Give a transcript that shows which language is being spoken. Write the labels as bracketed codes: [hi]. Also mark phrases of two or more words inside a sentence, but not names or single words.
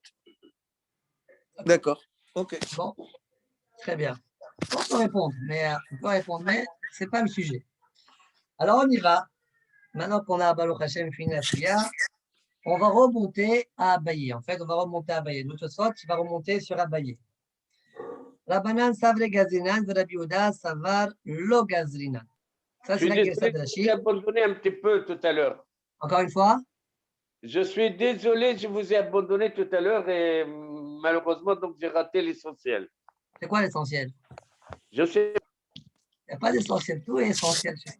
[fr] D'accord. OK. Bon, très bien. On peut répondre, mais ce n'est pas le sujet. Alors, on y va. Maintenant qu'on a [he] ברוך השם [fr] fini la Suya, on va remonter à Abaye. En fait, on va remonter à Abaye. Notre sorte, il va remonter sur Abaye. [arc] רבנן סברי גזרינן רבי יהודה סבר לא גזרינן. [fr] Ça, c'est la Gersa de Rashi. Je vous ai abandonné un petit peu tout à l'heure. Encore une fois? Je suis désolé, je vous ai abandonné tout à l'heure et malheureusement, donc j'ai raté l'essentiel. C'est quoi l'essentiel? Je sais. Il n'y a pas d'essentiel, tout est essentiel.